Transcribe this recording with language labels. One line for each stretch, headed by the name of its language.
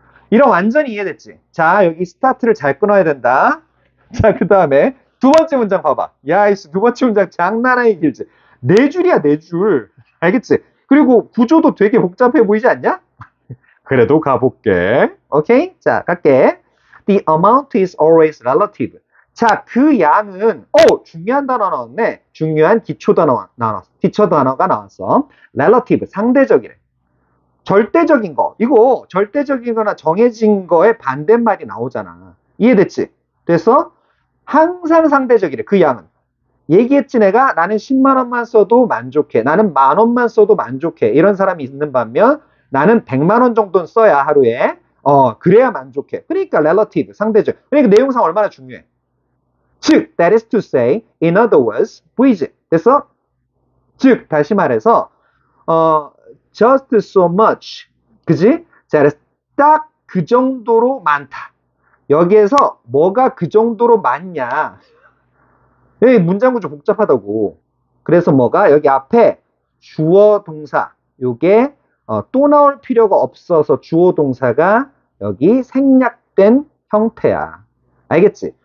Korean: 이런 완전히 이해됐지? 자, 여기 스타트를 잘 끊어야 된다. 자, 그 다음에 두 번째 문장 봐봐. 야, 이씨, 두 번째 문장 장난 아니게 길지. 네 줄이야, 네 줄. 알겠지? 그리고 구조도 되게 복잡해 보이지 않냐? 그래도 가볼게. 오케이? 자, 갈게.
English: The amount is always relative.
Korean: 자, 그 양은, 중요한 단어 나왔네. 중요한 기초 단어가 나왔어. relative, 상대적이래. 절대적인 거. 이거 절대적이거나 정해진 거에 반대말이 나오잖아. 이해됐지? 그래서 항상 상대적이래. 그 양은. 얘기했지 내가 나는 10만 원만 써도 만족해. 나는 만 원만 써도 만족해. 이런 사람이 있는 반면 나는 100만 원 정도는 써야 하루에 그래야 만족해. 그러니까 relative, 상대적. 그러니까 내용상 얼마나 중요해. 즉,
English: that is to say, in other words,
Korean: 보이지? 그래서 즉, 다시 말해서
English: just so much.
Korean: 그지? 자, 그래서 딱 그 정도로 많다. 여기에서 뭐가 그 정도로 많냐? 여기 문장 구조 복잡하다고. 그래서 뭐가 여기 앞에 주어 동사 요게 또 나올 필요가 없어서 주어 동사가 여기 생략된 형태야. 알겠지?